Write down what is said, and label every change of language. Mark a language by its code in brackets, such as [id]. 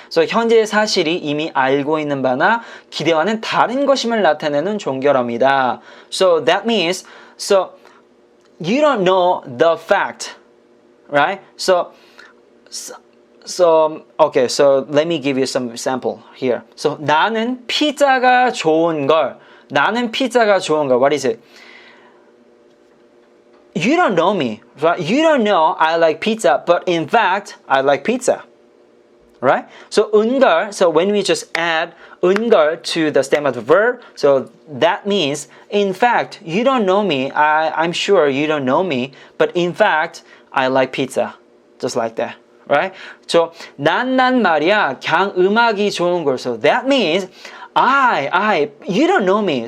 [en] So [ko] 현재의 사실이 이미 알고 있는 바나 기대와는 다른 것임을 나타내는 종결어입니다. [en] So that means, so you don't know the fact, right? So okay, so let me give you some example here. [ko] So 나는 피자가 좋은 걸. 나는 피자가 좋은 걸. [en] What is it? You don't know me, right? You don't know I like pizza, but in fact, I like pizza. Right? So 은걸, so when we just add 은걸 to the stem of the verb, so that means, in fact, you don't know me. I'm sure you don't know me, but in fact, I like pizza. Just like that. Right? [ko] So 난 말이야 그냥 음악이 좋은 걸. [en] So that means you don't know me.